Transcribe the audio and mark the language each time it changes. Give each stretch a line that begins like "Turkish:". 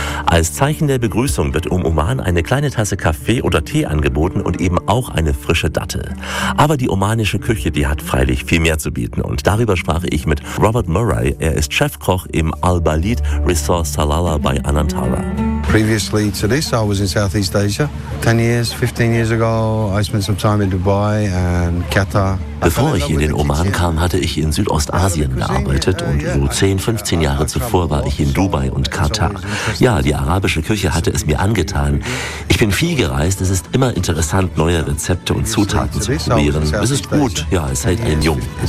German: Als Zeichen der Begrüßung wird im Oman eine kleine Tasse Kaffee oder Tee angeboten und eben auch eine frische Dattel. Aber die omanische Küche, die hat freilich viel mehr zu bieten und darüber sprach ich mit Robert Murray. Er ist Chefkoch im Al Balid Resort Salalah bei Anantara.
English: Previously to this, I was in Southeast Asia. 10 years, 15 years ago, I spent some time in Dubai and Qatar.
German: Bevor ich in den Oman kam, hatte ich in Südostasien gearbeitet und so 10, 15 Jahre zuvor war ich in Dubai und Katar. Ja, die arabische Küche hatte es mir angetan. Ich bin viel gereist, es ist immer interessant, neue Rezepte und Zutaten zu probieren. Es ist gut, ja, es hält einen jung.